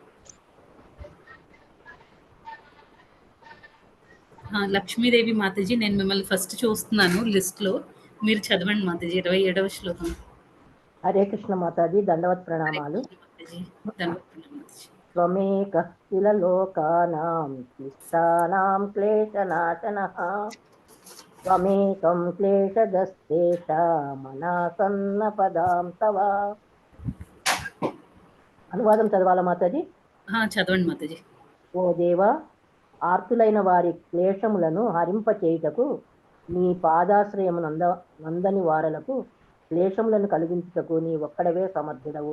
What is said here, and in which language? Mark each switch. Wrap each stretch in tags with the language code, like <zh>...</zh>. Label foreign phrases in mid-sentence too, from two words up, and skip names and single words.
<te>లక్ష్మీదేవి మాతాజీ, నేను మిమ్మల్ని ఫస్ట్ చూస్తున్నాను లిస్ట్ లో, మీరు చదవండి మాతాజీ 27వ శ్లోకం. హరే కృష్ణ మాతాజీ, దండవత్ ప్రణామాలు. మాతాజీ. దండవత్ ప్రణామం మాతాజీ.</te> <sa>త్వమేకः किल लोकानां क्लिष्टानां क्लेशनाशनः त्वमेकं क्लेशदस्तेषामनासन्न పదాం తవ.</sa> <te>అనువాదం చదవాలా మాతాజీ? చదవండి మాతాజీ. ఓ దేవా, ఆర్తులైన వారి క్లేశములను హరింపచేయుటకు నీ పాదాశ్రయము నందని వారలకు క్లేశములను కలిగించుటకు నీ ఒక్కడవే సమర్థుడవు.</te>